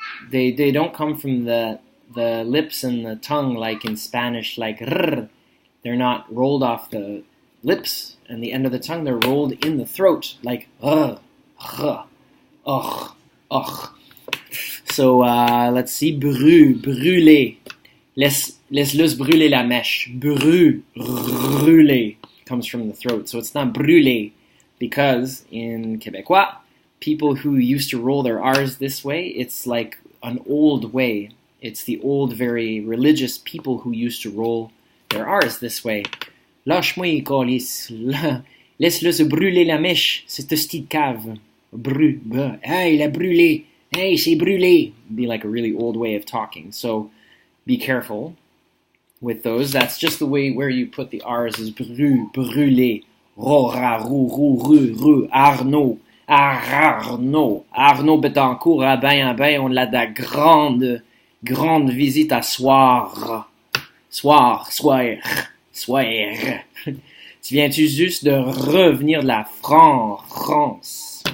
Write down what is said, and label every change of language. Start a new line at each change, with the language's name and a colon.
English: They don't come from the lips and the tongue like in Spanish, like rrr. They're not rolled off the lips and the end of the tongue. They're rolled in the throat, like rrr, rrr, ugh, ugh. So let's see, brûler.
French: Laisse-le brûler la mèche.
English: Brûler comes from the throat. So it's not brûler because in Québécois, people who used to roll their R's this way, it's like an old way. It's the old, very religious people who used to roll their R's this way.
French: Lâche-moi, câlisse. Laisse-le se brûler la mèche. C'est hostie de cave. Hey, il a brûlé. Hey, c'est brûlé.
English: Be like a really old way of talking. So be careful with those. That's just the way where you put the R's is brûler. Ro, ra, ru, Arnaud.
French: Arnaud Betancourt, à ben, on a de la grande visite à soir. Soir. Tu viens-tu juste de revenir de la France?